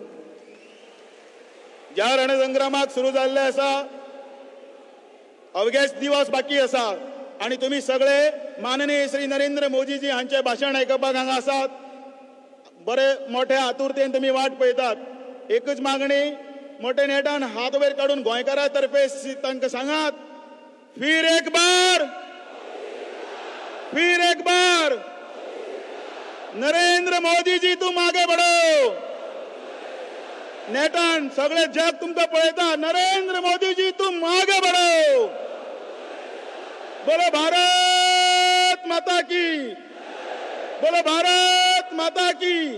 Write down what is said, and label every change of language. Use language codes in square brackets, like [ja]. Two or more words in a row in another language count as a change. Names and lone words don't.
[kok] ज्या रणसंग्रामाक सुरू जाल्ले आसा अवघेच दिवस बाकी आसा आणि तुम्ही सगळे माननीय श्री नरेंद्र मोदीजी हांचे भाशण आयकपाक हांगा आसात. बरे मोठे आतुरतेन तुम्ही वाट पळयतात. एकच मागणी मोठे नेटान हात वयर काडून गोंयकारा तर्फे तांकां सांगात [hi] फिर एक बार नरेंद्र मोदी जी तुम आगे बढ़ो. [kok] नेटान सगळे जग तुमकां पळयता. [hi] नरेंद्र मोदी जी तुम आगे बढ़ो. बोलो भारत माता की, बोलो भारत माता की.